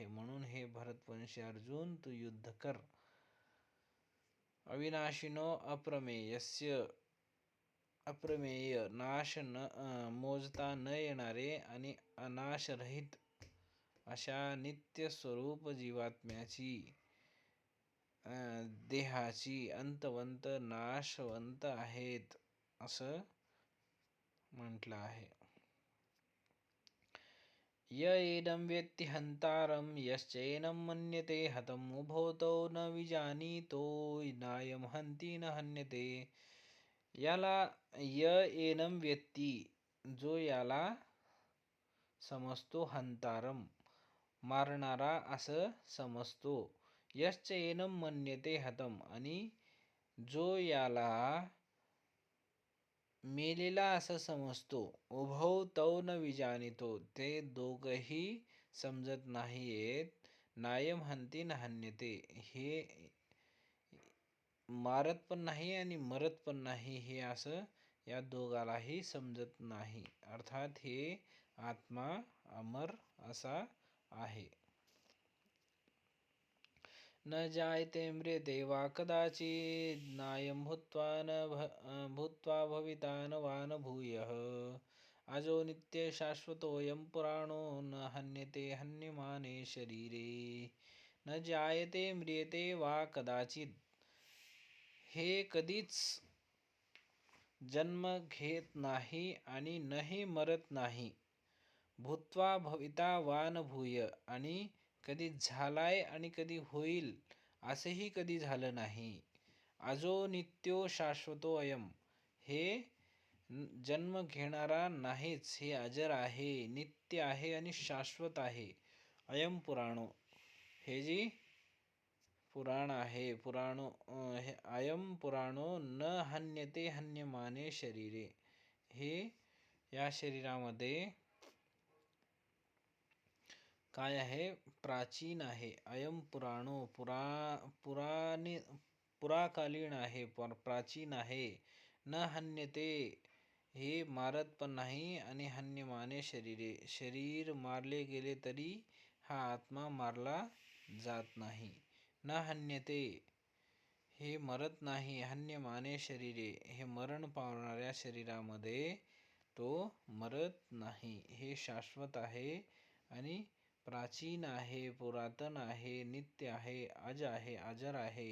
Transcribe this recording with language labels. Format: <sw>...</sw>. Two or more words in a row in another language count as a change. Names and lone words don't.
<mr>म्हणून हे भरतवंशी अर्जुन, तू युद्ध कर.</mr> <sa>अविनाशिनो अप्रमेयस्य,</sa> <mr>अप्रमेय नाश मोजता न येणारे आणि अनाशरहित अशा नित्य स्वरूप जीवात्म्याची देहाची अंतवंत नाशवंत आहेत असं म्हटलं आहे.</mr> <sa>य एनं वेत्ति हंतारं यश्चैनं मन्यते हतम् उभौ तौ न विजानीतो नायं हन्ति न हन्यते. याला य एनं वेत्ति,</sa> <mr>जो याला समजतो, हंतारम मारणारा असं समजतो,</mr> <sa>यश्च एनं मन्यते हतम,</sa> <mr>आणि जो याला मेलेला असं समजतो,</mr> <sa>उभौ तौ न विजानीतो,</sa> <mr>ते दोघही समजत नाहीयेत,</mr> <sa>नायम हन्ति न हन्यते,</sa> <mr>हे मारत पण नाही आणि मरत पण नाही, हे असं या दोघालाही समजत नाही. अर्थात हे आत्मा अमर असा आहे.</mr> <sa>न जायते म्रियते वा कदाचित् नायं भूत्वा भविता न वा न भूयः अजो नित्य शाश्वतोऽयं पुराणो न हन्यते हन्यमाने शरीरे. न जायते म्रियते वा कदाचित्,</sa> <mr>हे कधीच जन्म घेत नाही आणि नही मरत नाही.</mr> <sa>भूत्वा भविता वा न भूय,</sa> <mr>आणि कधी झालाय आणि कधी होईल असंही कधी झालं नाही.</mr> <sa>अजो नित्यो शाश्वतो अयम,</sa> <mr>हे जन्म घेणारा नाहीच, हे अजर आहे, नित्य आहे आणि शाश्वत आहे.</mr> <sa>अयम पुराणो,</sa> <mr>हे जी पुराण आहे,</mr> <sa>पुराणो अयम पुराणो न हन्यते हन्यमाने शरीरे,</sa> <mr>हे या शरीरामध्ये काय आहे, प्राचीन आहे.</mr> <sa>अयम पुराणो,</sa> <mr>पुराकालीन आहे, प्राचीन आहे.</mr> <sa>न हन्यते,</sa> <mr>हे मारत पण नाही, आणि</mr> <sa>हन्यमाने शरीरे,</sa> <mr>शरीर मारले गेले तरी हा आत्मा मारला जात नाही.</mr> <sa>न हन्यते,</sa> <mr>हे मरत नाही,</mr> <sa>हन्यमाने शरीरे,</sa> <mr>हे मरण पावणाऱ्या शरीरामध्ये तो मरत नाही, हे शाश्वत आहे आणि प्राचीन आहे, पुरातन आहे, नित्य आहे, अज आहे, अजर आहे.</mr>